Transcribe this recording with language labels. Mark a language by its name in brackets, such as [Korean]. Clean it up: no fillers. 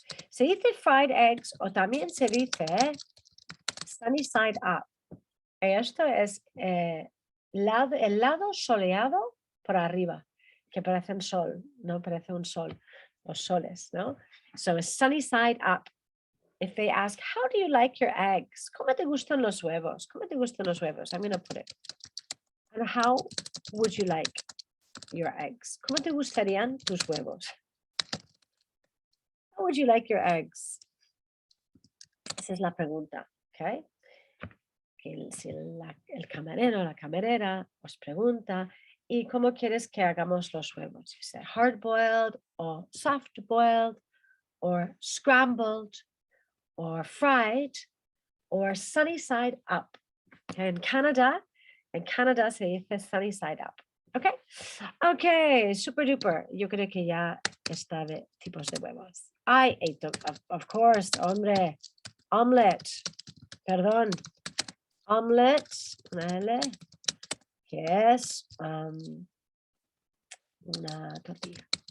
[Spanish] Se dice fried eggs o también se dice sunny side up. Esto es el lado soleado por arriba, que parece un sol, ¿no? Parece un sol, los soles, ¿no? [English] So it's sunny side up. If they ask, how do you like your eggs? [Spanish] ¿Cómo te gustan los huevos? ¿Cómo te gustan los huevos? [English] I'm going to put it. And how would you like your eggs? [Spanish] ¿Cómo te gustarían tus huevos? [English] How would you like your eggs? [Spanish] Esa es la pregunta, ¿ok? Que si el camarero o la camarera os pregunta, ¿y cómo quieres que hagamos los huevos? [English] You say hard boiled or soft boiled or scrambled or fried or sunny side up. [Spanish] En Canadá se dice sunny side up. ¿Ok? Ok, super duper. Yo creo que ya está de tipos de huevos. [English] I ate them, of course, [Spanish] hombre. Omelette. Perdón. Omelette, una L, que es una tortilla.